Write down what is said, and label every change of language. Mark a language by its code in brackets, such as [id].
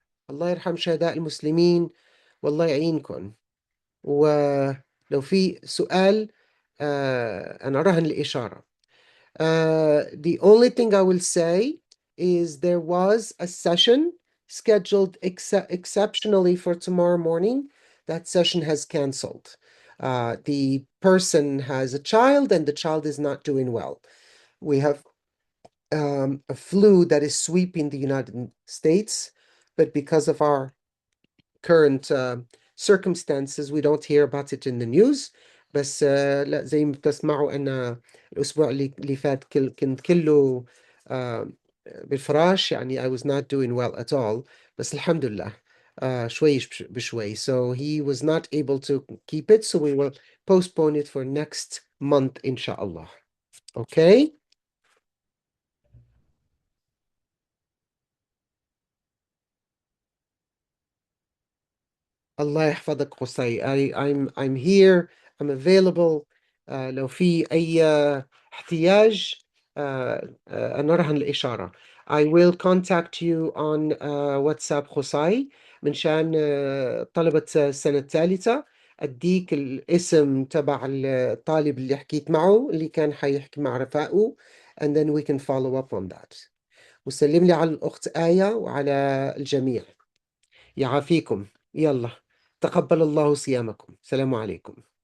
[ar] الله يرحم شهداء المسلمين والله يعينكم. ولو في سؤال أنا رهن الإشارة. [en] The only thing I will say is there was a session scheduled exceptionally for tomorrow morning. That session has canceled. The person has a child and the child is not doing well. We have a flu that is sweeping the United States, but because of our current circumstances we don't hear about it in the news. [ar] بس لا زي ما بتسمعوا أنا الأسبوع اللي فات كنت كله بالفراش، يعني [en] I was not doing well at all. [ar] بس الحمد لله شوي بشوي. [en] So he was not able to keep it, so we will postpone it for next month inshallah. Okay? [ar] الله يحفظك قصي. [en] I'm here. I'm available. [ar] لو في أي احتياج أنا رهن الإشارة. [en] I will contact you on WhatsApp قصي [ar] من شان طلبة السنة الثالثة. أديك الاسم تبع الطالب اللي حكيت معه اللي كان حيحكي مع رفاقه, [en] and then we can follow up on that. [ar] وسلم لي على الأخت آية وعلى الجميع. يعافيكم. يلا تقبل الله صيامكم. السلام عليكم.